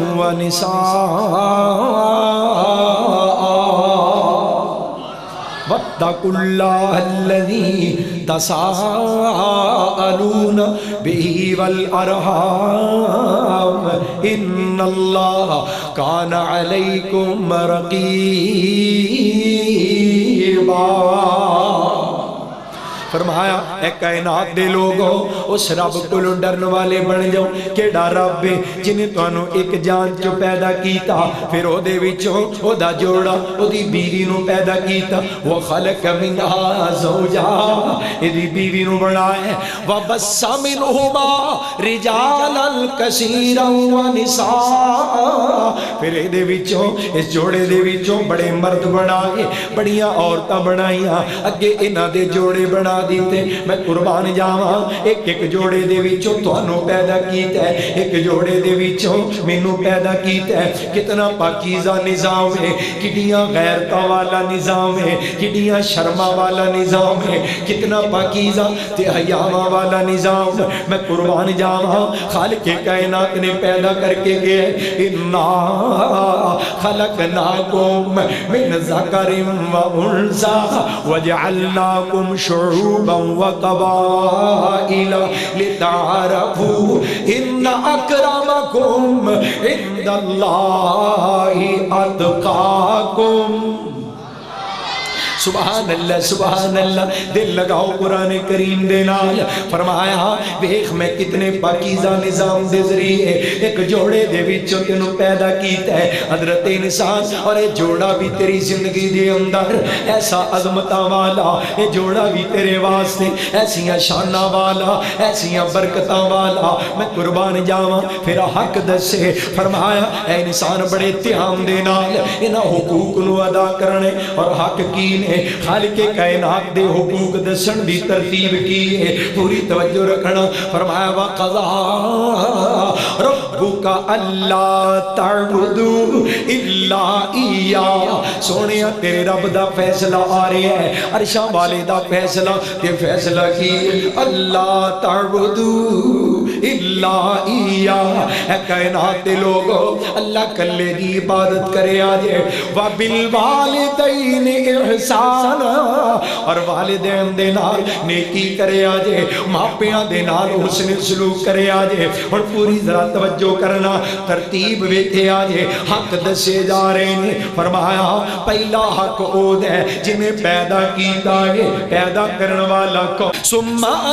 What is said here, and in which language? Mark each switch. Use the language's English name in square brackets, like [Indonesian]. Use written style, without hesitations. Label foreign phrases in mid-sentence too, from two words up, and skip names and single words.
[Arabic] ونساء واتقوا الله الذي تساءلون به والأرحام إن الله كان عليكم [Punjabi] رقيبا فرمایا اے کائنات دے لوگوں اس رب کو ڈرن والے بن جاؤ کیڑا رب جنہیں تانوں ایک جان چو پیدا کیتا پھر او دے وچوں او دا جوڑا او دی بیوی نو پیدا کیتا وہ [Arabic] خلق منہا زوجا [Punjabi] ایدی بیوی نو بنائے [Arabic] وبث منہما رجالا کثیرا ونساء [Punjabi] پھر دے وچوں اس جوڑے دے وچوں بڑے مرد بنائے بڑیاں عورتاں بنائیاں اگے انہاں دے جوڑے بنا دیتے میں قربان جاواں ایک ایک جوڑے دے وچوں تانوں پیدا کیتا ہے ایک جوڑے دے وچوں مینوں پیدا کیتا ہے کتنا پاکیزہ نظام ہے کتنیاں غیرتاں والا نظام ہے کتنیاں شرما والا نظام ہے کتنا پاکیزہ تے حیاواں والا نظام میں قربان جاواں خالق کائنات نے پیدا کر کے گئے [Arabic] انا خلقناکم من ذکر و انثى وجعلناکم شعوبا وقبائل لتعارفوا ان اکرمکم عند اللہ اتقاکم سبحان اللہ [Punjabi] دل لگاؤ قرآن کریم دے نال فرمایا ویکھ میں کتنے پاکیزہ نظام دے ذریعے ایک جوڑے دے وچوں تینوں پیدا کیتا ہے حضرت انسان اور یہ جوڑا بھی تیری زندگی دے اندر ایسا عظمتاں والا یہ جوڑا بھی تیرے واسطے ایسیاں شاناں والا ایسیاں برکتاں والا میں قربان جاواں پھر حق دسے فرمایا اے انسان بڑے دھیان دے نال انہاں حقوق نو ادا کرنے اور حق کی نے خالق کائنات دے حقوق دسن دی ترتیب کی ہے پوری توجہ رکھنا فرمایا [Arabic] وَقَضَى رَبُّكَ أَلَّا تَعْبُدُوا إِلَّا إِيَّاهُ [Punjabi] سونیا تیرے رب دا فیصلہ آ رہا ہے عرشاں والے دا فیصلہ کہ فیصلہ کی [Arabic] اللہ تعبدوا إِلَّا [Punjabi] إِيَّاهُ اے کائنات دے لوگوں اللہ کلے دی عبادت کرے آجے [Arabic] وَبِالْوَالِدَيْنِ إِحْسَانًا [Punjabi] اور والدین دے نال نیکی کرے آجے ماپیاں دے نال حسن سلوک کرے آجے اور پوری ذرا توجہ کرنا ترتیب ویکھے آجے حق دسے جا رہے ہیں فرمایا پہلا حق او دے جنہیں پیدا کیتا ہے پیدا کرنے والا کو ثم